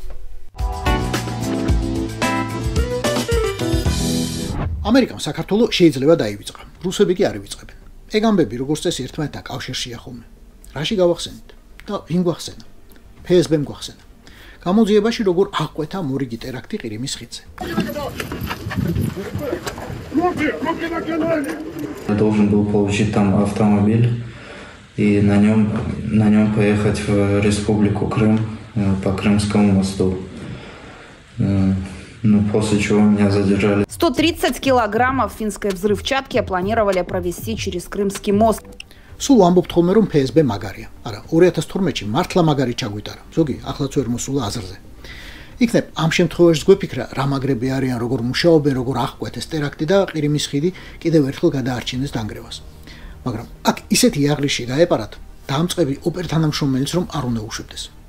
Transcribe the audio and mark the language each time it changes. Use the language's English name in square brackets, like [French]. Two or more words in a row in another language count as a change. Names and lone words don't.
[Georgian] ამერიკამ საქართველო შეიძლება დაივიწყა. რუსები კი არ ივიწყებენ. ეგ ამბები როგორც წესი ერთმანეთთან კავშირშია ხოლმე. რაში გავახსენეთ და ვინ გვახსენა? FSB-მ გვახსენა. გამოძიებაში როგორ აღკვეთა მორიგი ტერაქტი ყირიმის ხიდზე. [Russian] Я должен был получить там автомобиль и на нем поехать в Республику Крым по Крымскому мосту. Ну, после чего меня задержали. 130 килограммов финской взрывчатки планировали провезти через Крымский мост. [Georgian] სულ ამბობთ ხოლმე რომ FSB მაგარია. არა, 2012-ში მართლა მაგარი ჩაგვიტარა. ზოგი ახლაც ვერ მოსულა აზრზე. იქნებ ამ შემთხვევაში გვეფიქრა რა მაგრები არიან, როგორ მუშაობენ, როგორ აღკვეთეს ტერაქტი და ყირიმის ხიდი კიდევ ერთხელ გადაარჩინეს დანგრევას. მაგრამ აქ ისეთი იაღრიში გაეპარათ, დაამწყები ოპერთანამშრომელიც რომ არ უნდა უშვებდეს.